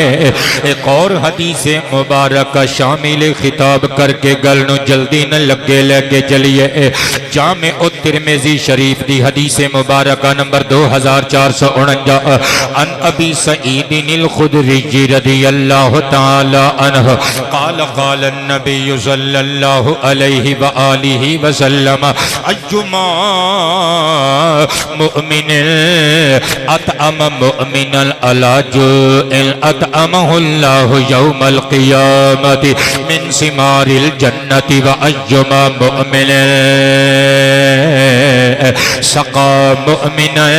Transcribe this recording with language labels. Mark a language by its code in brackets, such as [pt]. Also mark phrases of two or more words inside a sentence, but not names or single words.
[pa] ایک اور حدیث مبارک شامل خطاب کرکے گل نوں جلدی نہ لگے لیکے چلیے. جامع او ترمذی شریف دی حدیث مبارک نمبر 2449 [ar] عن أبي سعيد الخدري رضي الله تعالى عنه قال قال نبي صلى الله عليه و آله وسلم أيما مؤمن أطعم مؤمنا على جوع أطعمه الله يوم القيامة من ثمار الجنة و أيما مؤمن سقى مؤمن